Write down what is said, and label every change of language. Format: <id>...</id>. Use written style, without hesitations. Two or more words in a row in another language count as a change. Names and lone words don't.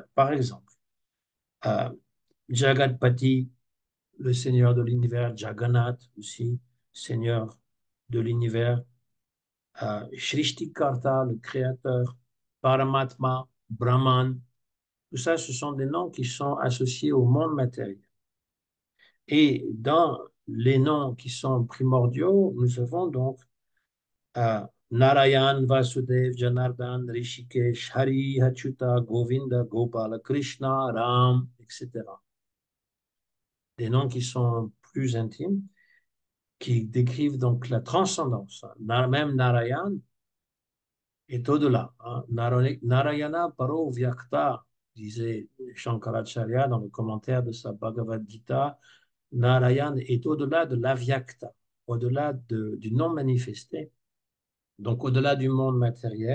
<fr>Par exemple, euh, Jagatpati, le Seigneur de l'univers, Jagannath aussi, Seigneur de l'univers, Shrishtikarta, le créateur, Paramatma, Brahman, tout ça, ce sont des noms qui sont associés au monde matériel. Et dans les noms qui sont primordiaux, nous avons donc Narayan, Vasudev, Janardhan, Rishikesh, Hari, Achyuta, Govinda, Gopala, Krishna, Ram, etc. Des noms qui sont plus intimes, qui décrivent donc la transcendance. Même Narayan est au-delà. Hein.</fr> <sa>नारायण परो व्यक्त,</sa> <fr>disait Shankaracharya dans le commentaire de sa Bhagavad Gita, Narayan est au-delà de l'avyakta, au-delà du non manifesté, donc au-delà du monde matériel.</fr>